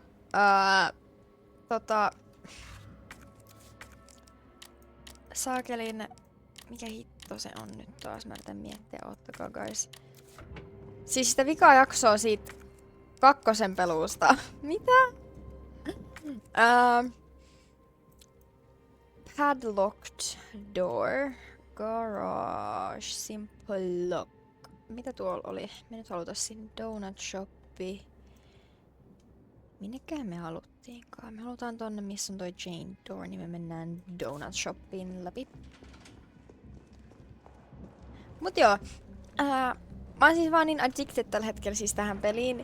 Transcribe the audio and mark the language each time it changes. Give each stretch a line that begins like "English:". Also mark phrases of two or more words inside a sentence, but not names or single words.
Finnish: Tota... Saakelin... Mikä hitto se on nyt taas? Mä yritän miettiä, ottakaa guys. Siis sitä vikaa jaksoa siitä kakkosen peluusta.
English: Mitä? Padlocked door. Garage. Simple lock.
Finnish: Mitä tuolla oli? Me nyt halutaan sinne
English: donut shoppi.
Finnish: Minnekähän me haluttiinkaan? Me halutaan tonne, missä on toi Jane door, niin me mennään
English: donut shoppiin
Finnish: läpi. Mut joo. Mä oon siis vaan niin addicted tällä hetkellä siis tähän peliin.